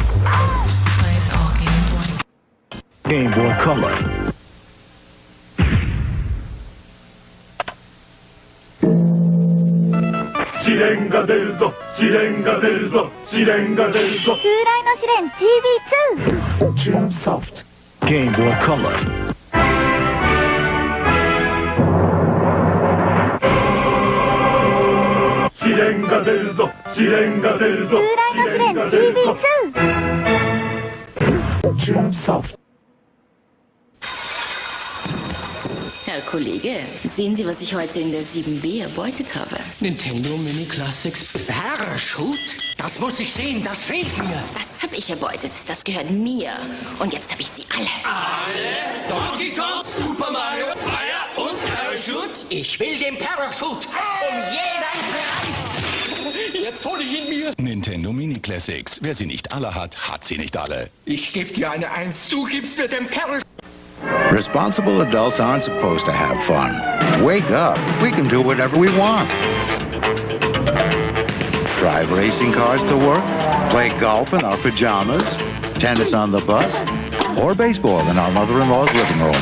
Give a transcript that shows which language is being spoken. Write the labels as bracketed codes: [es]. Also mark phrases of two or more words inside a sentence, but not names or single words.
[en] Game Boy Color. Sirenga del Zo, Sirenga del Zo, Sirenga del Zo. [ja] 風来の試練 GB2 [en] Tune Soft. Game Boy Color. Sirenga del Zo, Sirenga del Zo, [ja] 風来の試練 GB2 [en] Tune Soft. [de] Herr Kollege, sehen Sie, was ich heute in der 7B erbeutet habe? Nintendo Mini Classics Parachute? Das muss ich sehen, das fehlt mir. Das habe ich erbeutet, das gehört mir. Und jetzt habe ich sie alle. Alle? Donkey Kong, Super Mario, Fire und Parachute? Ich will den Parachute um jeden Preis. Jetzt hole ich ihn mir. Nintendo Mini Classics. Wer sie nicht alle hat, hat sie nicht alle. Ich gebe dir eine 1, du gibst mir den Parachute. [en] Responsible adults aren't supposed to have fun. Wake up. We can do whatever we want. Drive racing cars to work, play golf in our pajamas, tennis on the bus, or baseball in our mother-in-law's living room.